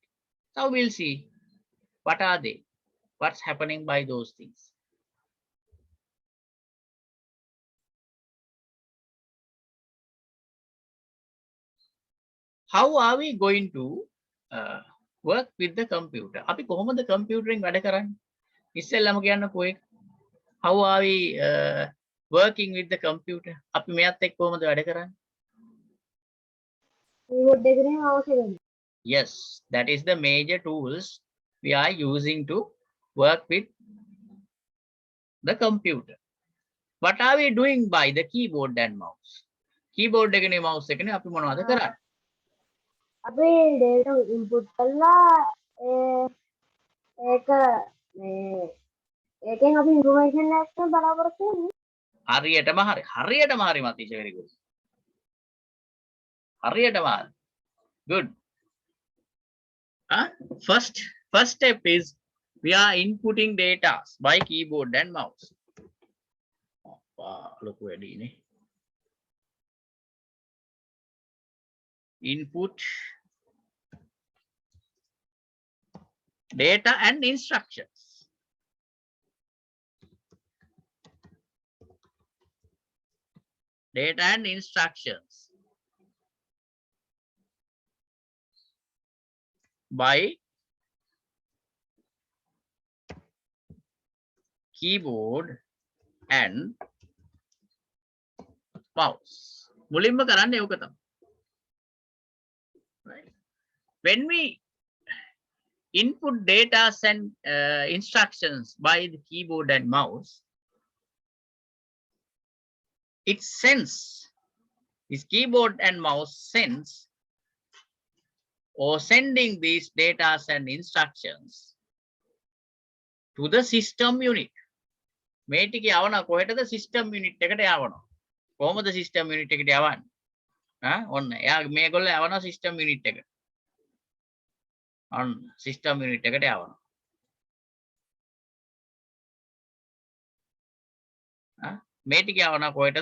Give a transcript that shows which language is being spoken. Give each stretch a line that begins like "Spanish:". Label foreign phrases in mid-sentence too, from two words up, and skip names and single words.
English: Now we'll see what are they, what's happening by those things. How are we going to work with the computer?
Sinhala: අපි කොහොමද කම්පියුටරෙන් වැඩ කරන්නේ? ඉස්සෙල්ලාම කියන්නකෝ ඒක.
English: How are we working with the computer?
Sinhala: අපි මෙයත් එක්ක කොහොමද වැඩ කරන්නේ? keyboard එකනේ mouse එකනේ.
English: Yes, that is the major tools we are using to work with the computer. What are we doing by the keyboard and mouse?
Sinhala: Keyboard එකනේ mouse එකනේ අපි මොනවද කරන්නේ? අපි
English: data input
Sinhala: කරලා ඒක මේ ඒකෙන් අපි information එකක් බලාපොරොත්තු වෙන්නේ. හරියටම හරි. හරියටම හරි මතීෂ,
English: very good.
Sinhala: හරියටම හරි.
English: Good. First step is we are inputting data by keyboard and mouse.
Sinhala: ලොකු වැඩිනේ.
English: Input data and instructions. Data and instructions by keyboard and mouse.
Sinhala: මුලින්ම කරන්නේ ඕක තමයි.
English: Right. When we input data and instructions by the keyboard and mouse, it sends, this keyboard and mouse sends or sending these data and instructions to the system unit.
Sinhala: මේ ටික යවනවා කොහෙටද?
English: system unit
Sinhala: එකට යවනවා. කොහොමද
English: system unit
Sinhala: එකට යවන්නේ? ඔන්න එයා මේගොල්ලෝ යවනවා
English: system unit
Sinhala: එකට. ඔන්න
English: system unit
Sinhala: එකට යවනවා. මේ ටික යවනවා කොහෙටද?